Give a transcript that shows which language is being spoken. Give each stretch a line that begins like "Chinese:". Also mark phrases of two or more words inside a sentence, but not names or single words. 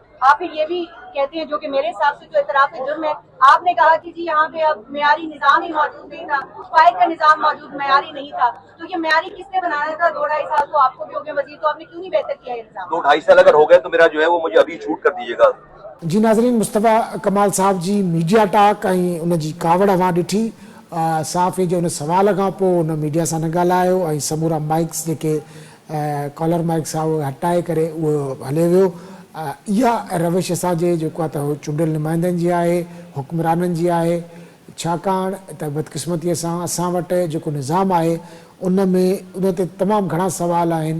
Urdu: آپ یہ بھی کہتے ہیں جو کہ میرے حساب سے جو اعتراف جرم ہے, آپ نے کہا کہ جی یہاں پہ اب معیاری نظام ہی موجود نہیں تھا, فائر کا نظام موجود معیاری نہیں تھا. تو یہ معیاری کس نے بنایا تھا؟ 2-2.5 سال تو آپ کو بھی ہو گئے وزیر, تو آپ نے کیوں نہیں بہتر کیا یہ نظام؟ 2-2.5 سال اگر ہو گئے تو میرا جو ہے وہ مجھے ابھی چھوٹ کر دیجیے گا.
Sindhi: جی ناظرین, مصطفیٰ کمال صاحب جی
English: media talk
Sindhi: ऐं उन जी कावड़ अवां ॾिठी. साफ़ जो उन सवाल खां पोइ उन मीडिया सां न ॻाल्हायो ऐं समूरा माइक्स जेके
English: collar mics
Sindhi: आहे उहे हटाए करे उहो हले वियो. इहा रविश असांजे जेको आहे त उहो चूंडियल नुमाइंदनि जी आहे, हुक्मराननि जी आहे, छाकाणि त बदकिस्मतीअ सां असां वटि जेको निज़ाम आहे उन ते तमामु घणा सवाल आहिनि.